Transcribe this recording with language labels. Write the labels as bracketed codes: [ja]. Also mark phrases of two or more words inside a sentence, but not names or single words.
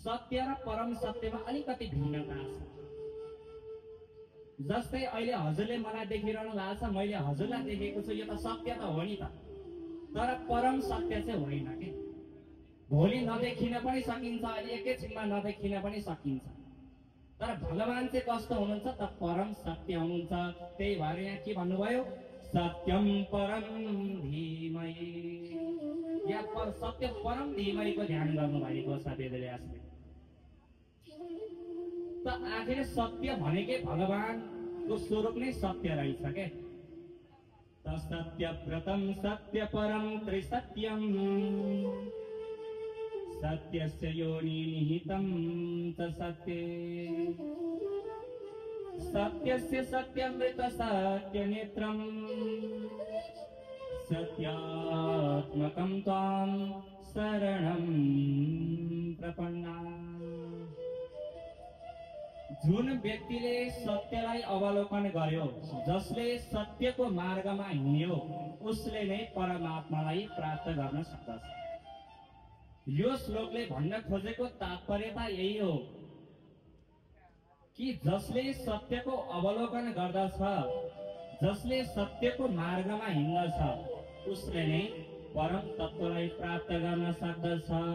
[ne] सत्य र परम सत्यमा अलिकति भिन्नता छ। जस्तै अहिले हजुरले मलाई देखिरहनु भएको छ, मैले हजुरलाई देखेको छु, यो त सत्य त हो नि त, तर परम सत्य चाहिँ होइन के। भोलि नदेखिन पनि सकिन्छ, अहिले एकैछिनमा नदेखिन पनि सकिन्छ, तर भगवान चाहिँ कस्तो हुनुहुन्छ त परम सत्य हुनुहुन्छ। त्यही भएर यहाँ के भन्नुभयो, [sa] सत्यम परम धीमहि। [ne] यहाँ पर सत्य परम धीमहिको ध्यान गर्नुभएको छ वेदव्यासले। त आखिर सत्य भनेकै भगवानको स्वरूप नै सत्य रहेछ के। [sa] त सत्य व्रतम सत्य परम त्रिसत्यम सत्यस्य योनि निहितं च सत्ये सत्यस्य सत्यमृत सत्यनेत्रं सत्यात्मकं त्वां शरणं प्रपन्ना। [ne] जुन व्यक्तिले सत्यलाई अवलोकन गर्यो, जसले सत्यको मार्गमा हिँड्यो, उसले नै परमात्मालाई प्राप्त गर्न सक्दछ। यो श्लोकले भन्न खोजेको तात्पर्यता यही हो कि जसले सत्यको अवलोकन गर्दछ, जसले सत्यको मार्गमा हिँड्दछ, उसले नै परम तत्त्वलाई प्राप्त गर्न सक्दछ।